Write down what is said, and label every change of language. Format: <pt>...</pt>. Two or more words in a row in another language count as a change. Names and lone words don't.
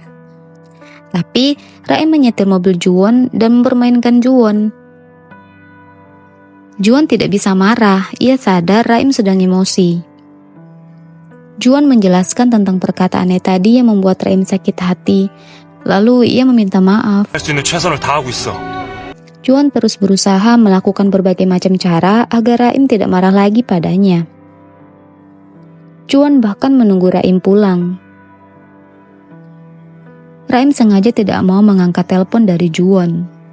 <id>Tapi Raim menyetir mobil Juwon dan mempermainkan Juwon. Juwon tidak bisa marah, ia sadar Raim sedang emosi. Juwon menjelaskan tentang perkataannya tadi yang membuat Raim sakit hati. Lalu ia meminta maaf.</id> <ko>할 수 있는 최선을 다하고 있어.</ko> <id>Juwon terus berusaha melakukan berbagai macam cara agar Raim tidak marah lagi padanya. Juwon bahkan menunggu Raim pulang. Raim sengaja tidak mau mengangkat telepon dari Juwon.</id>